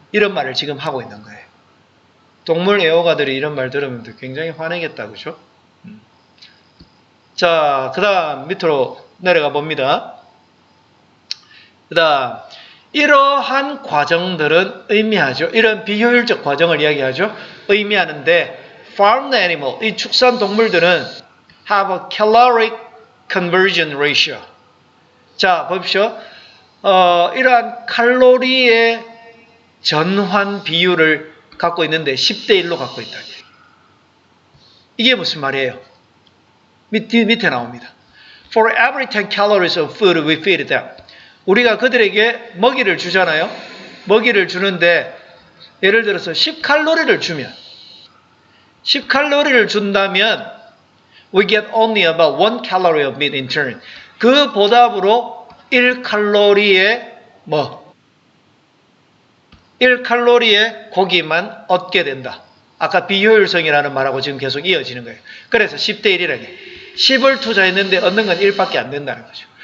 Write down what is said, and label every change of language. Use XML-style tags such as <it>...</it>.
<ko>이런 말을 지금 하고 있는 거예요. 동물 애호가들이 이런 말 들으면 굉장히 화내겠다. 그죠? 자, 그 다음 밑으로 내려가 봅니다. 그 다음 이러한 과정들은 의미하죠. 이런 비효율적 과정을 이야기하죠. 의미하는데</ko> <en>farmed animal,</en> <ko>이 축산 동물들은</ko> <en>have a caloric conversion ratio.</en> <ko>자, 보십시오. 이러한 칼로리의 전환 비율을 갖고 있는데 10대 1로 갖고 있다. 이게 무슨 말이에요? 밑에 나옵니다.</ko> <en>For every 10 calories of food we feed them.</en> <ko>우리가 그들에게 먹이를 주잖아요. 먹이를 주는데 예를 들어서 10칼로리를 주면 10칼로리를 준다면</ko> <en>we get only about 1 calorie of meat in turn.</en> <ko>그 보답으로 1칼로리의 1칼로리의 고기만 얻게 된다. 아까 비효율성이라는 말하고 지금 계속 이어지는 거예요. 그래서 10대 1이라는 게 10을 투자했는데 얻는 건 1밖에 안 된다는 거죠.</ko>